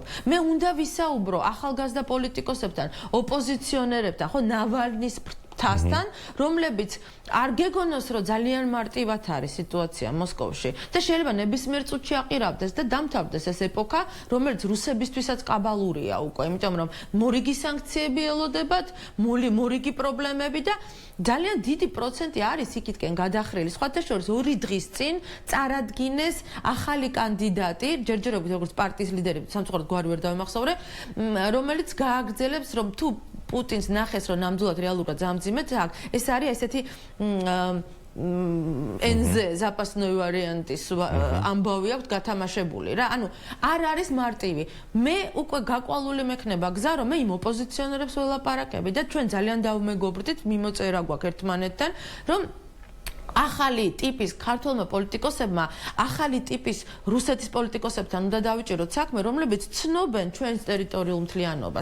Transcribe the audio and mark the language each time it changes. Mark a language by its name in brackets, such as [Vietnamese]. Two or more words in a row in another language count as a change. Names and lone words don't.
[Georgian] მე უნდა ვისაუბრო ახალგაზრდა პოლიტიკოსებთან, ოპოზიციონერებთან, ხო, ნავალნის თასთან, რომლებიც არ გეგონოს, რომ ძალიან მარტივად არის სიტუაცია მოსკოვში და შეიძლება ნებისმიერ წუთში აყირავდეს და დამთავრდეს ეს ეპოქა, რომელიც რუსებისთვისაც კაბალურია უკვე, იმიტომ რომ მორიგი სანქციები ელოდებათ, მორიგი პრობლემები და ძალიან დიდი პროცენტი არის იქითკენ გადახრილი. სხვათა შორის 2 დღის წინ წარადგინეს ახალი კანდიდატი, ჯერჯერობით როგორც პარტიის ლიდერი, სამწუხაროდ გვარი ვერ დავიმახსოვრე, რომელიც გააგრძელებს, რომ თუ პუტინს ნახეს, რომ ნამდვილად რეალურად ზამძიმეთ, ეს არის ესეთი [Russian] NZ запасной варианტის [Georgian] ამბავი აქვს გათამაშებული რა. ანუ არ არის მარტივი. მე უკვე გაყვალული მექნება გზა, რომ მე იმ ოპოზიციონერებს ველაპარაკები და ჩვენ ძალიან დავმეგობრდით, მიმოწერა გვაქვს ერთმანეთთან, რომ ახალი ტიპის ქართულმა პოლიტიკოსებმა, ახალი ტიპის რუსეთის პოლიტიკოსებთან უნდა დავიჭიროთ საქმე, რომლებიც ცნობენ ჩვენს ტერიტორიულ მთლიანობას.